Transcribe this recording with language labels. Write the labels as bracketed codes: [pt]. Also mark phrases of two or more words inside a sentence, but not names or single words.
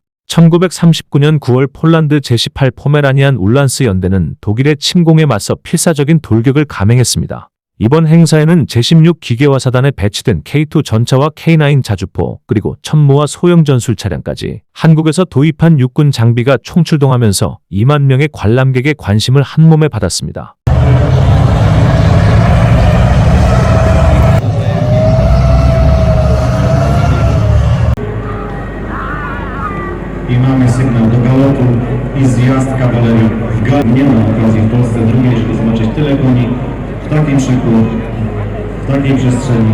[ko] 1939년 9월 폴란드 제18 포메라니안 울란스 연대는 독일의 침공에 맞서 필사적인 돌격을 감행했습니다. 이번 행사에는 제16 기계화 사단에 배치된 K2 전차와 K9 자주포 그리고 천모와 소형 전술 차량까지 한국에서 도입한 육군 장비가 총출동하면서 2만 명의 관람객의 관심을 한몸에 받았습니다. [pl] I mamy sygnał do galopu i zjazd kawalerii w galop. Nie ma okazji w Polsce drugiej, żeby zobaczyć tyle koni w takim szyku, w takiej przestrzeni.